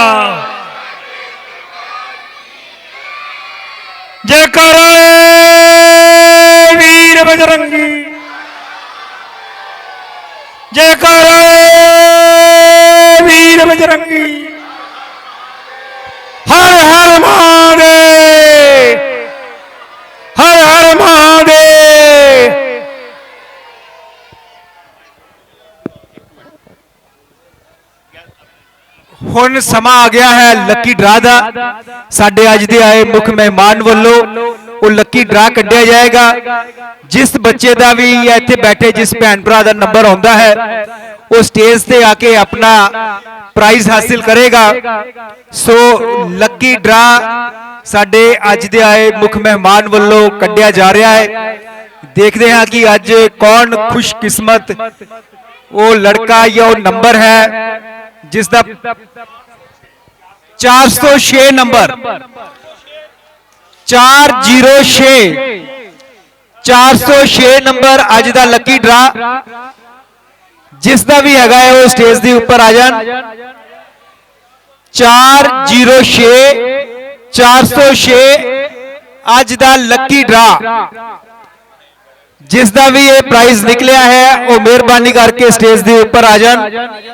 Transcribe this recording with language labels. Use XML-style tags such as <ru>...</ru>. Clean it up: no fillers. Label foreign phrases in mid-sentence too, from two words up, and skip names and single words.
<hi>जयकारा वीर बजरंगी जयकारा वीर बजरंगी हर हर महादेव हर हर महादेव।</hi> <pa>ਹੁਣ ਸਮਾਂ ਆ ਗਿਆ ਹੈ</pa> <en>lucky draw</en> <pa>ਦਾ। ਸਾਡੇ ਅੱਜ ਦੇ ਆਏ ਮੁੱਖ ਮਹਿਮਾਨ ਵੱਲੋਂ ਉਹ</pa> <en>lucky draw</en> <pa>ਕੱਢਿਆ ਜਾਏਗਾ। ਜਿਸ ਬੱਚੇ ਦਾ ਵੀ ਜਾਂ ਇੱਥੇ ਬੈਠੇ ਜਿਸ ਭੈਣ ਭਰਾ ਦਾ ਨੰਬਰ ਆਉਂਦਾ ਹੈ ਉਹ ਸਟੇਜ ਤੇ ਆ ਕੇ ਆਪਣਾ ਪ੍ਰਾਈਜ਼ ਹਾਸਿਲ ਕਰੇਗਾ।</pa> <en>so lucky draw</en> <pa>ਸਾਡੇ ਅੱਜ ਦੇ ਆਏ ਮੁੱਖ ਮਹਿਮਾਨ ਵੱਲੋਂ ਕੱਢਿਆ ਜਾ ਰਿਹਾ ਹੈ। ਦੇਖਦੇ ਹਾਂ ਕਿ ਅੱਜ ਕੌਣ ਖੁਸ਼ਕਿਸਮਤ ਉਹ ਲੜਕਾ ਜਾਂ ਉਹ ਨੰਬਰ ਹੈ ਜਿਸ ਦਾ 406 ਨੰਬਰ 406 ਨੰਬਰ ਅੱਜ ਦਾ</pa> <en>lucky draw</en> <pa>ਜਿਸ ਦਾ ਵੀ ਹੈਗਾ ਹੈ ਉਹ ਸਟੇਜ ਦੇ ਉੱਪਰ ਆ ਜਾਣ। 406 ਅੱਜ ਦਾ</pa> <en>lucky draw</en> <pa>ਜਿਸ ਦਾ ਵੀ ਇਹ ਪ੍ਰਾਈਜ਼ ਨਿਕਲਿਆ ਹੈ ਉਹ ਮਿਹਰਬਾਨੀ ਕਰਕੇ ਸਟੇਜ ਦੇ ਉੱਪਰ ਆ ਜਾਣ।</pa>